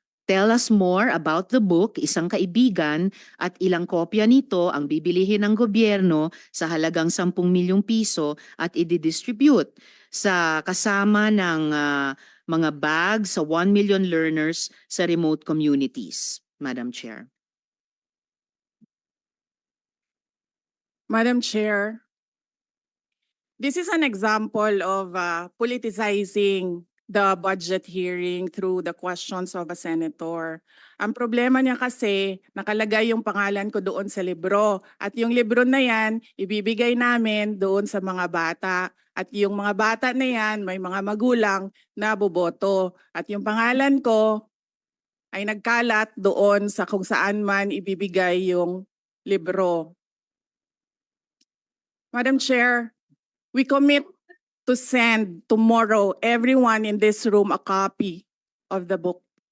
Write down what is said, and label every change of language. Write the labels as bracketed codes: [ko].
[en] Tell us more about the book, [tl] Isang Kaibigan, at ilang kopya nito ang bibilihin ng gobyerno sa halagang 10 milyong piso at i-distribute sa kasama ng mga bags sa 1 million learners sa remote communities, Madam Chair. [en] Madam Chair, this is an example of politicizing the budget hearing through the questions of a senator. [tl] Ang problema niya kasi, nakalagay yung pangalan ko doon sa libro. At yung libro na yan, ibibigay namin doon sa mga bata. At yung mga bata na yan, may mga magulang na boboto. At yung pangalan ko ay nagkalat doon sa kung saan man ibibigay yung libro. [en] Madam Chair, we commit to send tomorrow everyone in this room a copy of the book.